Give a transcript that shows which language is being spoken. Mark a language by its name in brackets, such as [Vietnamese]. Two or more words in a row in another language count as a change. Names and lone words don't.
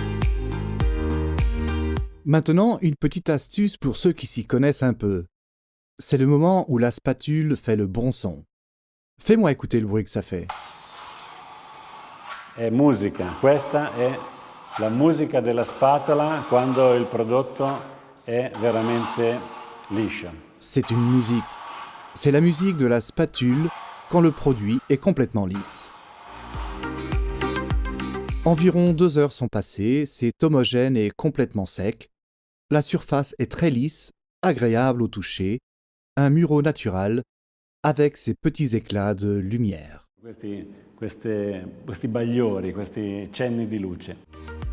[French] Maintenant, une petite astuce pour ceux qui s'y connaissent un peu. C'est le moment où la spatule fait le bon son. Fais-moi écouter le bruit que ça fait. [Italian] È musica, questa è la musica della spatola quando il prodotto è veramente liscio. [French] C'est une musique. C'est la musique de la spatule quand le produit est complètement lisse. Environ 2 heures sont passées, c'est homogène et complètement sec. La surface est très lisse, agréable au toucher, un mur naturel avec ses petits éclats de lumière. [Italian] Questi bagliori, questi cenni di luce.